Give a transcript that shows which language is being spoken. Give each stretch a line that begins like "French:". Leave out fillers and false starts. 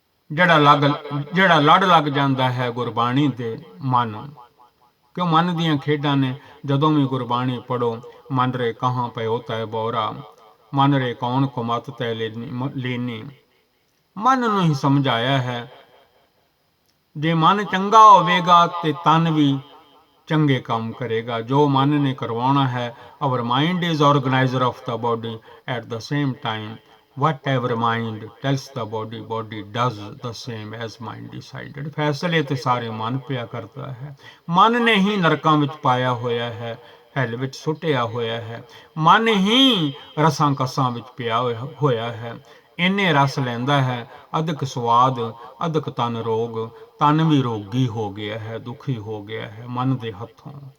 Punjabi: ਜਿਹੜਾ ਲੜ ਲੱਗ ਜਾਂਦਾ ਹੈ ਗੁਰਬਾਣੀ ਦੇ ਮਨ, ਕਿਉਂ ਮਨ ਦੀਆਂ ਖੇਡਾਂ ਨੇ। ਜਦੋਂ ਵੀ ਗੁਰਬਾਣੀ ਪੜੋ, ਮਨ ਰੇ ਕਹਾਂ ਪਇਓ ਤੈ ਬੋਰਾ, ਮਨ ਰੇ ਕੌਣ ਕੋ ਮਤ ਤੈ ਲੀਨੀ। ਮਨ ਨੂੰ ਹੀ ਸਮਝਾਇਆ ਹੈ, ਜੇ ਮਨ ਚੰਗਾ ਹੋਵੇਗਾ ਤੇ ਤਨ ਵੀ ਚੰਗੇ ਕੰਮ ਕਰੇਗਾ। ਜੋ ਮਨ ਨੇ ਕਰਵਾਉਣਾ ਹੈ,
English: our mind is organizer of the body, at the same time whatever mind tells the body, body does the same as mind decided।
Punjabi: ਫੈਸਲੇ ਤੇ ਸਾਰੇ ਮਨ ਪਿਆ ਕਰਦਾ ਹੈ। ਮਨ ਨੇ ਹੀ ਨਰਕਾਂ ਵਿੱਚ ਪਾਇਆ ਹੋਇਆ ਹੈ, ਹੈਲ ਵਿੱਚ ਸੁੱਟਿਆ ਹੋਇਆ ਹੈ। ਮਨ ਹੀ ਰਸਾਂ ਕਸਾਂ ਵਿੱਚ ਪਿਆ ਹੋਇਆ ਹੈ। ਇੰਨੇ ਰਸ ਲੈਂਦਾ ਹੈ, ਅਧਿਕ ਸਵਾਦ ਅਧਿਕ ਤਨ ਰੋਗ। ਤਨ ਵੀ ਰੋਗੀ ਹੋ ਗਿਆ ਹੈ, ਦੁਖੀ ਹੋ ਗਿਆ ਹੈ ਮਨ ਦੇ ਹੱਥੋਂ।